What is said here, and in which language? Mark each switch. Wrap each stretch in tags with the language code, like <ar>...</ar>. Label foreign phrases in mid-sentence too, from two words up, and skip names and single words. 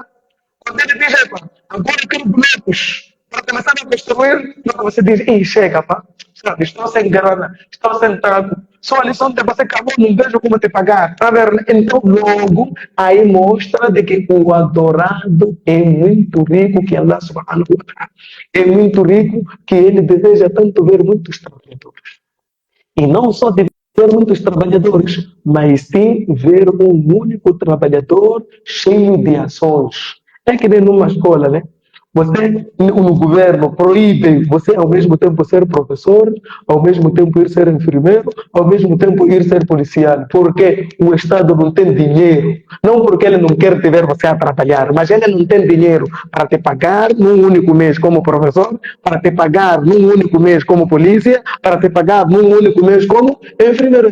<pt>Quando ele diz: epa, agora eu quero blocos para começar a construir, você diz: ei, chega, pá, sabe, estou sem grana, estou sentado, só a lição de você acabou, não vejo como te pagar. Tá vendo? Então, logo, aí mostra de que o adorado é muito rico, que Allah</pt> <ar>سبحانه وتعالى</ar> <pt>é muito rico, que ele deseja tanto ver muitos trabalhadores. E não só de ver muitos trabalhadores, mas sim ver um único trabalhador cheio de ações. É que nem numa escola, né? O governo proíbe você ao mesmo tempo ser professor, ao mesmo tempo ir ser enfermeiro, ao mesmo tempo ir ser policial, porque o Estado não tem dinheiro, não porque ele não quer te ver você a trabalhar, mas ele não tem dinheiro para te pagar num único mês como professor, para te pagar num único mês como polícia, para te pagar num único mês como enfermeiro.</pt>